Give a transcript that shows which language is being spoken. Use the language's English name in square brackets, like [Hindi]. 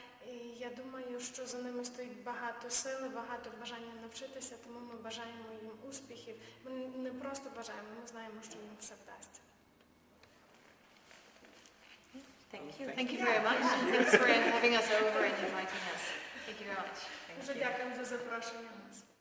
[Ukrainian] І я думаю, що за ними стоїть багато сили, багато бажання навчитися, тому ми бажаємо їм успіхів. Ми не просто бажаємо, ми знаємо, що їм все вдасться. [English] Thank you. Thank you very much. Thanks for having us over and inviting us. Thank you very much. [Ukrainian] Дуже дякую за запрошення.